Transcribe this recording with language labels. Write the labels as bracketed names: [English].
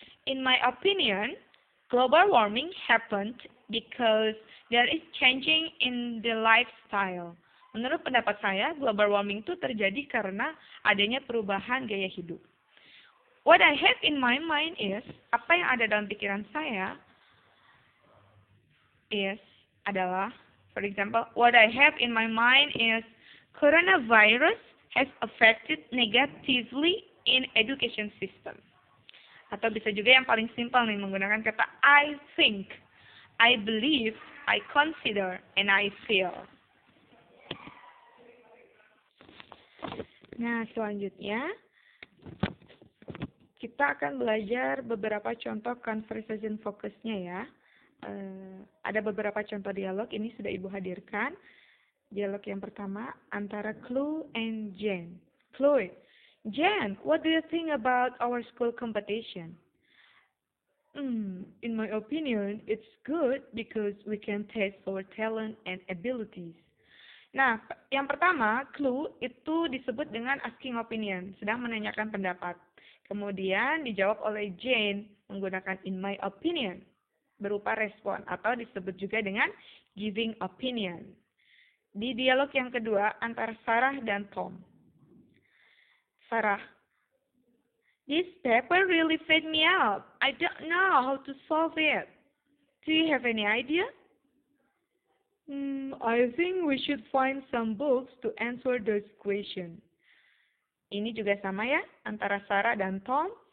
[English] In my opinion, global warming happened because there is changing in the lifestyle. [Indonesian] Menurut pendapat saya, global warming itu terjadi karena adanya perubahan gaya hidup. [English] What I have in my mind is, [Indonesian] apa yang ada dalam pikiran saya adalah, [English] for example, what I have in my mind is, coronavirus has affected negatively in education system. [Indonesian] Atau bisa juga yang paling simpel nih, menggunakan kata [English] I think, I believe, I consider, and I feel. [Indonesian] Nah, selanjutnya kita akan belajar beberapa contoh conversation fokusnya ya. Ada beberapa contoh dialog, ini sudah Ibu hadirkan. Dialog yang pertama antara Chloe and Jen. [English] Chloe, Jen, what do you think about our school competition? In my opinion, it's good because we can test our talent and abilities. [Indonesian] Nah, yang pertama, clue itu disebut dengan asking opinion, sedang menanyakan pendapat. Kemudian dijawab oleh Jane menggunakan in my opinion, berupa respon, atau disebut juga dengan giving opinion. Di dialog yang kedua antara Sarah dan Tom. [English] Sarah, this paper really freaked me out. I don't know how to solve it. Do you have any idea? I think we should find some books to answer those questions. [Indonesian] Ini juga sama ya, antara Sarah dan Tom.